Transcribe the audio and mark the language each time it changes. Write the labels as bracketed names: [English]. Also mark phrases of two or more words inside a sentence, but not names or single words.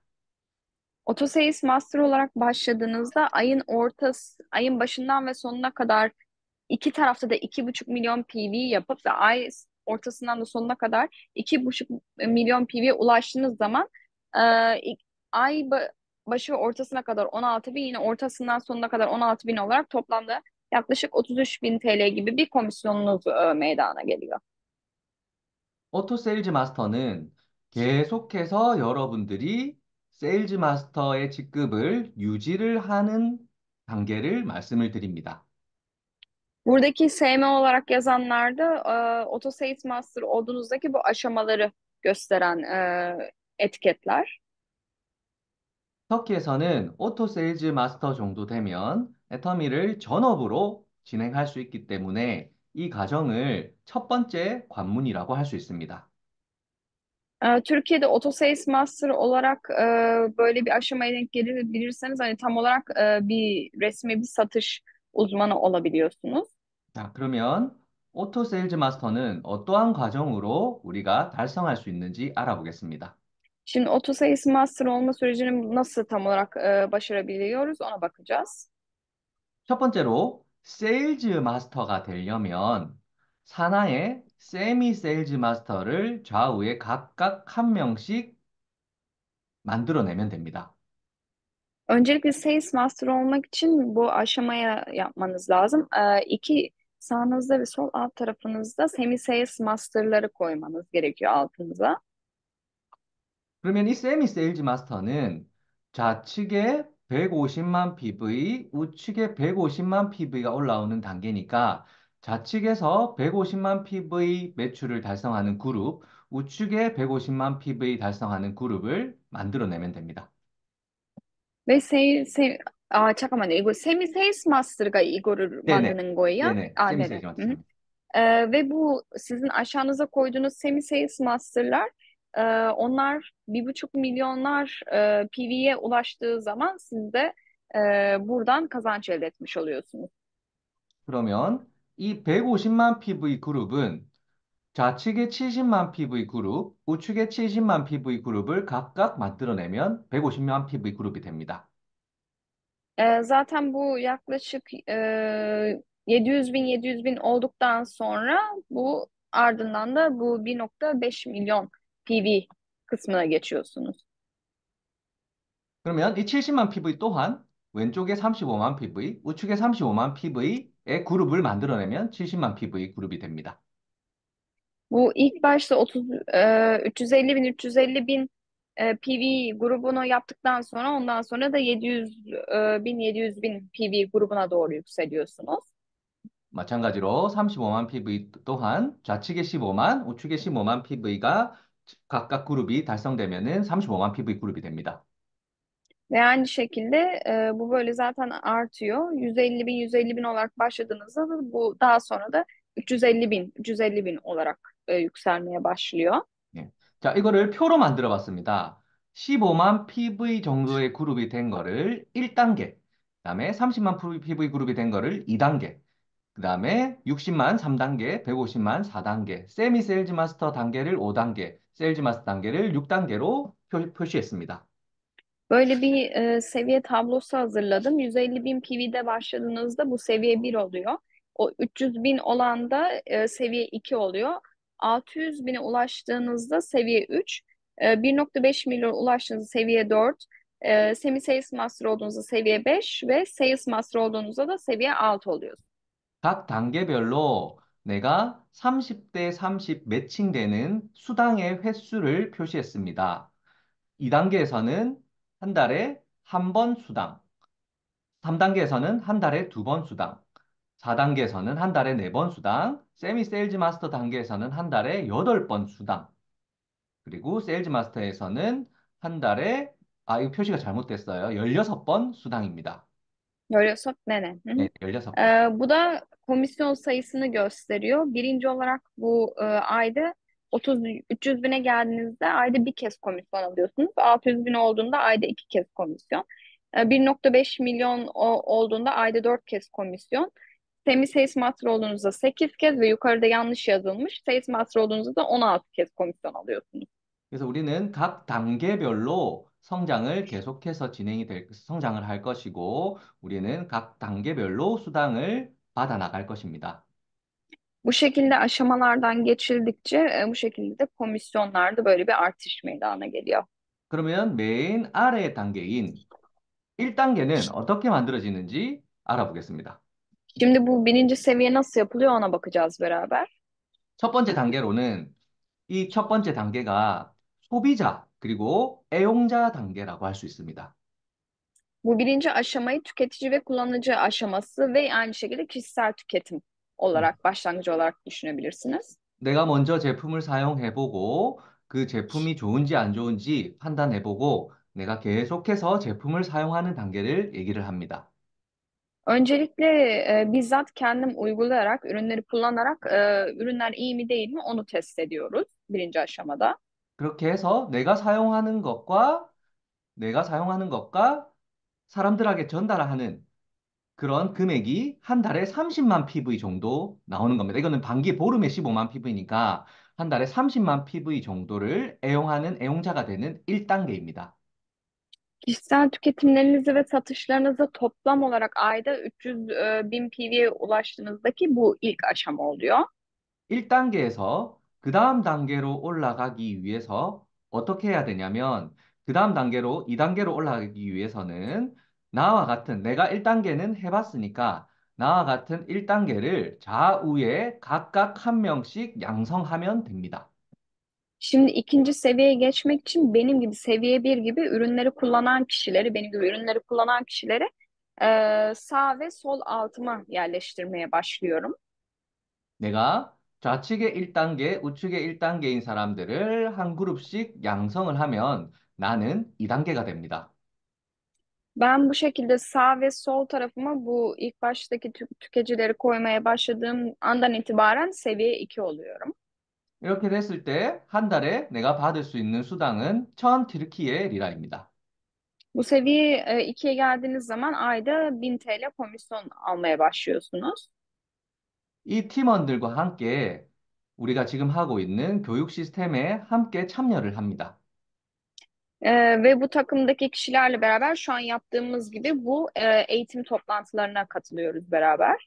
[Turkish] Auto Sales Master olarak başladığınızda ayın başından ve sonuna kadar iki tarafta da 2,5 milyon PV yapıp ve ay ortasından da sonuna kadar 2,5 milyon PV'ye ulaştığınız zaman e, ilk- ay başı ve ortasına kadar 16 bin, yine ortasından sonuna kadar 16 bin olarak toplamda yaklaşık 33 bin TL gibi bir komisyonunuz meydana geliyor. [Korean] 오토 세일즈 마스터는 계속해서 여러분들이 세일즈 마스터의 직급을 유지를 하는 단계를 말씀을 드립니다. [Turkish] Buradaki SM olarak yazanlarda Auto Sales Master olduğunuzdaki bu aşamaları gösteren etiketler. [Korean] 터키에서는 오토 세일즈 마스터 정도 되면 애터미를 전업으로 진행할 수 있기 때문에 이 과정을 첫 번째 관문이라고 할 수 있습니다. [Turkish] Türkiye'de Auto Sales Master olarak böyle bir aşamaya denk gelebilirseniz hani tam olarak bir resmi bir satış uzmanı olabiliyorsunuz. [Korean] 자, 그러면 오토 세일즈 마스터는 어떠한 과정으로 우리가 달성할 수 있는지 알아보겠습니다. [Turkish] Şimdi Auto Sales Master olma sürecini nasıl tam olarak başarabiliyoruz ona bakacağız. [Korean] 첫 번째로 세일즈 마스터가 되려면 산하의 세미 세일즈 마스터를 좌우에 각각 한 명씩 만들어내면 됩니다. [Turkish] Öncelikle Sales Master olmak için bu aşamaya yapmanız lazım. İki sağınızda ve sol alt tarafınızda Semi Sales Master'ları koymanız gerekiyor altınıza. [Korean] 그러면 이 세미 세일즈 마스터는 좌측에 150만 PV, 우측에 150만 PV가 올라오는 단계니까 좌측에서 150만 PV 매출을 달성하는 그룹, 우측에 150만 PV 달성하는 그룹을 만들어내면 됩니다. 왜 잠깐만요. 이거 세미 세일스 마스터가 이거를 네네. 만드는 거예요? 네네. 아, 세미 네네. 세일즈 Hı hı. 마스터. [Turkish] Ve bu sizin aşağınıza koyduğunuz semi sales master'lar onlar 1,5 milyonlar PV'ye ulaştığı zaman siz de buradan kazanç elde etmiş oluyorsunuz. [Korean] 그러면 이 150만 PV 그룹은 좌측에 70만 PV 그룹, 우측에 70만 PV 그룹을 각각 만들어내면 150만 PV 그룹이 됩니다. [Turkish] Zaten bu yaklaşık 700 bin 700 bin olduktan sonra bu ardından da bu 1,5 milyon PV kısmına geçiyorsunuz. [Korean] 그러면 이 70만 PV 또한 왼쪽에 35만 PV, 우측에 35만 PV의 그룹을 만들어내면 70만 PV 그룹이 됩니다. [Turkish] Bu ilk başta 350 bin 350 bin PV grubunu yaptıktan sonra ondan sonra da 700 bin 700 bin PV grubuna doğru yükseliyorsunuz. [Korean] 마찬가지로 35만 PV 또한 좌측에 15만, 우측에 15만 PV가 각각 그룹이 달성되면은 35만 PV 그룹이 됩니다. [Turkish] Ve aynı şekilde bu böyle zaten artıyor. 150 bin 150 bin olarak başladığınızda da bu daha sonra da 350 bin 350 bin olarak yükselmeye başlıyor. [Korean] 예. 자, 이거를 표로 만들어 봤습니다. 15만 PV 정도의 그룹이 된 거를 1단계, 그다음에 30만 PV 그룹이 된 거를 2단계, 그다음에 60만 3단계, 150만 4단계, 세미 세일즈 마스터 단계를 5단계, 세일즈 마스터 단계를 6단계로 표시했습니다. [Turkish] Böyle bir seviye tablosu hazırladım. 150 bin PV'de başladığınızda bu seviye bir oluyor. O 300 bin olan da seviye 2 oluyor. 600 bine ulaştığınızda seviye 3, 1,5 milyon ulaştığınızda seviye 4, Semi Sales Master olduğunuzda seviye 5 ve Sales Master olduğunuzda da seviye 6 oluyor. [Korean] 각 단계별로 내가 30대 30 매칭되는 수당의 횟수를 표시했습니다. 2단계에서는 한 달에 한 번 수당, 3단계에서는 한 달에 두 번 수당, 4단계에서는 한 달에 네 번 수당, 세미 세일즈 마스터 단계에서는 한 달에 8번 수당, 그리고 세일즈 마스터에서는 한 달에, 이거 표시가 잘못됐어요. 16번 수당입니다. [Turkish] Görüyorsak ne? Hı [Korean] 네, hı. 16번. [Turkish] Bu da komisyon sayısını gösteriyor. Birinci olarak bu ayda 30 300 bine geldiğinizde ayda bir kez komisyon alıyorsunuz. 600 bin olduğunda ayda iki kez komisyon. 1,5 milyon olduğunda ayda 4 kez komisyon. Semi sales master olduğunuzda 8 kez ve yukarıda yanlış yazılmış. Sales master olduğunuzda da 16 kez komisyon alıyorsunuz. [Korean] 그래서 우리는 각 단계별로 성장을 계속해서 성장을 할 것이고, 우리는 각 단계별로 수당을 받아 나갈 것입니다. [Turkish] Bu şekilde aşamalardan geçildikçe bu şekilde de komisyonlarda böyle bir artış meydana geliyor. [Korean] 그러면 맨 아래 단계인 1단계는 어떻게 만들어지는지 알아보겠습니다. [Turkish] Şimdi bu birinci seviye nasıl yapılıyor ona bakacağız beraber. [Korean] 첫 번째 단계로는 이 첫 번째 단계가 소비자 그리고 애용자 단계라고 할 수 있습니다. [Turkish] Bu birinci aşamayı tüketici ve kullanıcı aşaması ve aynı şekilde kişisel tüketim olarak başlangıcı olarak düşünebilirsiniz. [Korean] 내가 먼저 제품을 사용해보고 그 제품이 좋은지 안 좋은지 판단해보고 내가 계속해서 제품을 사용하는 단계를 얘기를 합니다. [Turkish] Öncelikle bizzat kendim uygulayarak, ürünleri kullanarak ürünler iyi mi değil mi onu test ediyoruz birinci aşamada. [Korean] 그렇게 해서 내가 사용하는 것과 사람들에게 전달하는 그런 금액이 한 달에 30만 PV 정도 나오는 겁니다. 이거는 반기 보름에 15만 PV니까 한 달에 30만 PV 정도를 애용하는 애용자가 되는 1단계입니다. [Turkish] Kişisel tüketimlerinizi ve satışlarınızı toplam olarak ayda 300 bin PV'ye ulaştığınızdaki bu ilk aşama oluyor. [Korean] 1단계에서 그 다음 단계로 올라가기 위해서 어떻게 해야 되냐면 그 다음 단계로 2단계로 올라가기 위해서는 나와 같은 내가 1단계는 해봤으니까 나와 같은 1단계를 좌우에 각각 한 명씩 양성하면 됩니다. [Turkish] Şimdi ikinci seviyeye geçmek için benim gibi seviye bir gibi ürünleri kullanan kişileri, benim gibi ürünleri kullanan kişileri sağ ve sol altıma yerleştirmeye başlıyorum. [Korean] 내가 좌측의 1단계, 우측의 1단계인 사람들을 한 그룹씩 양성을 하면 나는 2단계가 됩니다. [Turkish] Ben bu şekilde sağ ve sol tarafıma bu ilk baştaki tüketicileri koymaya başladığım andan itibaren seviye 2 oluyorum. [Korean] 이렇게 됐을 때 한 달에 내가 받을 수 있는 수당은 1000 튀르키예 리라입니다. [Turkish] Bu seviye 2'ye geldiğiniz zaman ayda 1000 TL komisyon almaya başlıyorsunuz. [Korean] 이 팀원들과 함께 우리가 지금 하고 있는 교육 시스템에 함께 참여를 합니다. [Turkish] Ve bu takımdaki kişilerle beraber şu an yaptığımız gibi bu eğitim toplantılarına katılıyoruz beraber.